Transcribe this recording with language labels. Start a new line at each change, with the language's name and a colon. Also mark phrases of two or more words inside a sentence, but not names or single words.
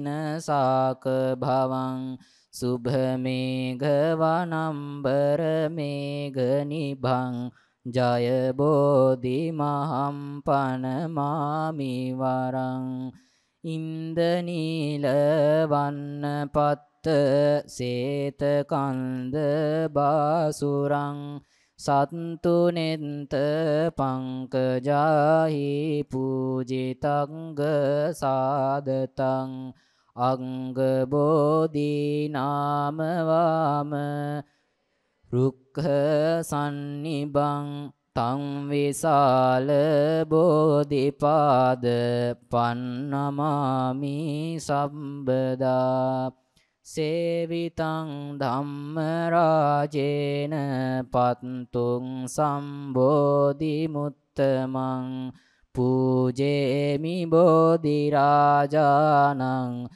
Pali: සාක භවං සුභ මේඝ වනම්බර මේඝ නිභං ජය බෝධි මහම් පනමාමි වරං ඉන්දනීල වන්න පත්ත සේත කන්ද බාසුරං සත්තු නෙන්ත පංකජාහි පූජිතංග සාදතං අංග බෝධි නාම වාම රුක්ඛ සන්නිබං තං විසාල බෝධිපාද පන්නමාමි සම්බදා සේවිතං ධම්ම රාජේන පත්තුං සම්බෝධි මුත්තමං පූජේමි බෝධි රාජානං